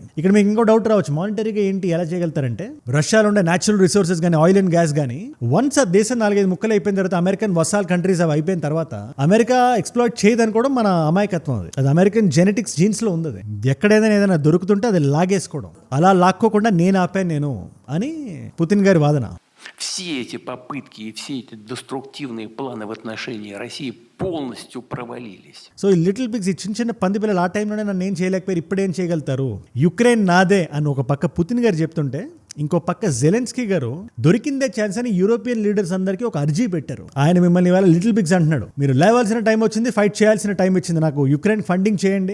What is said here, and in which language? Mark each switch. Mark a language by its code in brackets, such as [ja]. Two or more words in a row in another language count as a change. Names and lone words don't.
[te] ఇక్కడ మీకు ఇంకో డౌట్ రావచ్చు, మానిటరీగా ఏంటి, ఎలా చేయగలుగుతారంటే రష్యాలో ఉండే [en] natural resources [te] కానీ, [en] oil and gas [te] కానీ వన్స్ ఆ దేశం 4-5 ముక్కలు అయిపోయిన తర్వాత, [en] American vassal countries [te] అవి అయిపోయిన తర్వాత అమెరికా ఎక్స్ప్లాయిట్ చేయదని కూడా మన అమాయకత్వం. అది [en] American genetics genes [te] లో ఉంది. ఏదైనా దొరుకుతుంటే అది లాగేసుకోవడం, అలా లాక్కోకుండా నేను ఆపాను అని పుతిన్ గారి వాదన. [ru] Все эти попытки и все эти деструктивные планы в отношении России полностью провалились. [te] సో ఈ [en] little pigs, [te] ఈ చిన్న పంది పిల్లలు ఆ టైంలోనే నన్ను ఏం చేయలేకపోయారు, ఇప్పుడేం చేయగలుగుతారు, యుక్రెయిన్ నాదే అని ఒక పక్క పుతిన్ గారు చెప్తుంటే, ఇంకో పక్క జెలెన్స్కీ గారు దొరికిందే ఛాన్స్ అని [en] European leaders [te] అందరికీ ఒక అర్జీ పెట్టారు. ఆయన మిమ్మల్ని ఇవాళ [en] little bigs [te] అంటున్నాడు, మీరు లేవాల్సిన టైం వచ్చింది, ఫైట్ చేయాల్సిన టైం వచ్చింది, నాకు యుక్రెయిన్ ఫండింగ్ చేయండి.